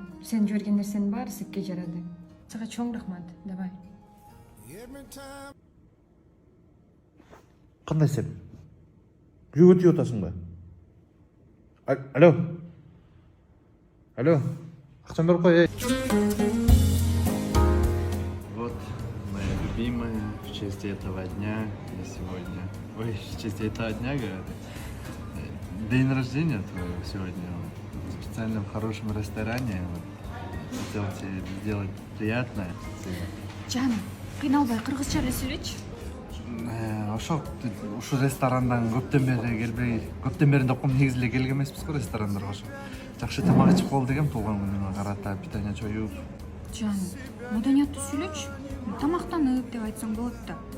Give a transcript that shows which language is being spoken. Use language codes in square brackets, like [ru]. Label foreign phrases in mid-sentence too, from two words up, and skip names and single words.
[ky] Сен жиберген нерсенин баары сикке жарады. Сага чоң рахмат. Давай. Кандай сен? Үйгө өтүп атасың ба? Алло. Алло. Акчам берип кой. [ru] Вот, моя любимая, в честь этого дня я сегодня... Ой, в честь этого дня, говорят. День рождения твоего сегодня. Вот, специально в хорошем ресторане. Вот, хотел тебе сделать приятное. [ky] Жаным, кыйналбай кыргызча эле сүйлөчү. Ошол ушу ресторандан көптөн бери деп коем, негизи эле келген эмеспиз го ресторандарга. Ошо жакшы тамак ичип кол дегем, туулган күнүмө карата питание чоюп. Жаным, маданияттуу сүйлөчү. Тамактанып деп айтсаң болот да.